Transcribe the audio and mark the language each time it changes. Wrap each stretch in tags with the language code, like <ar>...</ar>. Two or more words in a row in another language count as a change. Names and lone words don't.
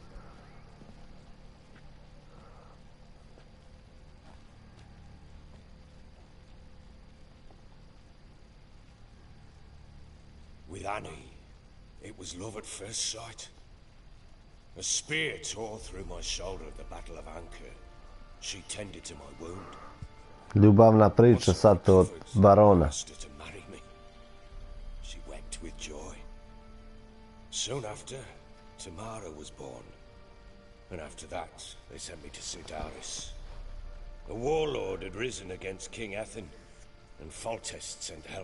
<en>With Annie, it was love at first sight. A spear tore through my shoulder at the Battle of Anchor. She tended to my wound.</en> <sr>Ljubavna priča sad od barona.</sr> <en>Asked her to marry me. She wept with joy. Soon after, Tamara was born. And after that, they sent me to Sidaris. A warlord had risen against King Ethan, and Foltest sent help.</en>